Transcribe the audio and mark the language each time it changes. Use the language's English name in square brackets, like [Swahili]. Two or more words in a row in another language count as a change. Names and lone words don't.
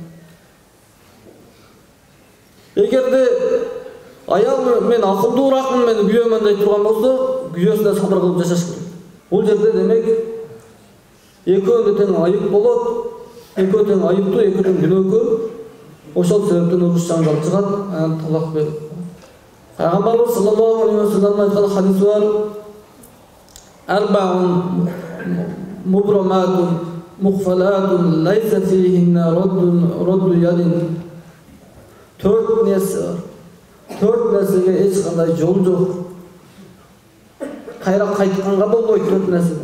[Kyrgyz] Эгерде аял мен акылдууракмын, мен күйөөмөн дей турган болсо, күйөөсүнө сабыр кылып жашаш керек. Бул жерде демек экөөнү тең айып болот, экөө тең айыптуу, экөө тең күнөөкөр. Ошол себептен уруш жаңжал чыгат, анан талак берип. Пайгамбарыбыз [Arabic] صلى الله عليه وسلم [Kyrgyz] айткан хадис бар: [Arabic] "أربع مبرمات مقفلات ليس فيهن رد يد." [Kyrgyz] 4 нерсе бар. 4 нерсеге эч кандай жол жок. Кайра кайтканга болбойт, 4 нерседен.